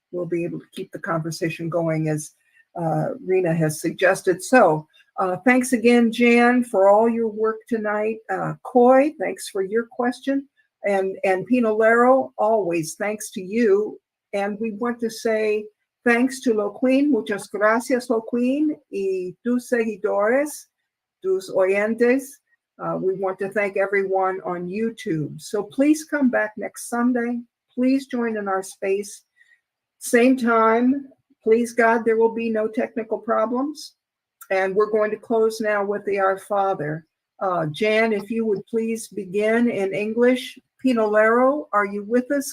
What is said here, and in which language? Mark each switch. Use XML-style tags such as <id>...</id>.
<en>We'll be able to keep the conversation going as Rhina has suggested. So thanks again, Jan, for all your work tonight. Coy, thanks for your question. And Pinolero, always thanks to you. And we want to say thanks to Loquín.</en> <es>Muchas gracias, Loquín, y tus seguidores, tus oyentes.</es> <en>We want to thank everyone on YouTube. So please come back next Sunday. Please join in our space. Same time. Please God, there will be no technical problems. And we're going to close now with the Our Father. Jan, if you would please begin in English. Pinolero, are you with us?</en>